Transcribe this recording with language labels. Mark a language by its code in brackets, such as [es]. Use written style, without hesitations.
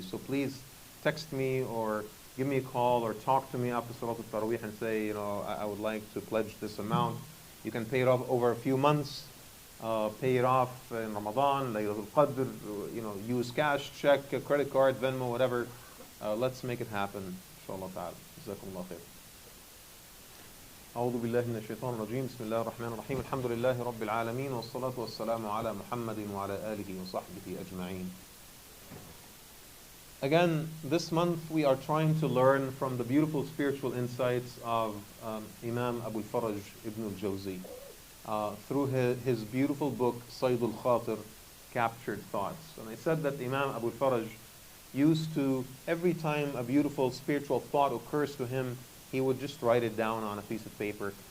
[en] So please text me or give me a call or talk to me after Salat al-Tarawih and say, you know, I would like to pledge this amount. You can pay it off over a few months. Pay it off in Ramadan, Laylatul Qadr, you know, use cash, check, credit card, Venmo, whatever. Let's make it happen, inshallah ta'ala. Jazakumullah khair. [ar] أعوذ بالله من الشيطان الرجيم بسم الله الرحمن الرحيم الحمد لله رب العالمين والصلاة والسلام على محمد وعلى آله وصحبه أجمعين. [en] Again, this month we are trying to learn from the beautiful spiritual insights of Imam Abul-Faraj, ibn-ul-Jawzi, through his beautiful book, al-Khaatir, Captured Thoughts. And I said that Imam Abul-Faraj used to, every time a beautiful spiritual thought occurs to him, he would just write it down on a piece of paper.